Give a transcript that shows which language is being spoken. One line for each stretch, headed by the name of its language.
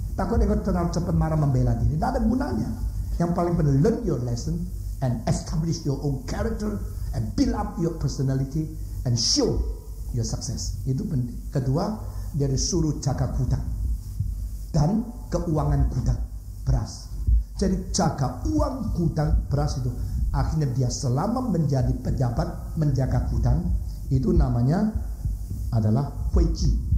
Indonesian: Takut engkau terlalu cepat marah membela diri. Tidak ada gunanya. Yang paling penting,
English: learn your lesson and establish your own character and build up your personality and show your success.
Indonesian: Itu penting. Kedua, dia disuruh jaga gudang dan keuangan gudang beras. Jadi jaga uang gudang beras itu. Akhirnya dia selama menjadi pejabat menjaga gudang, itu namanya adalah huiji.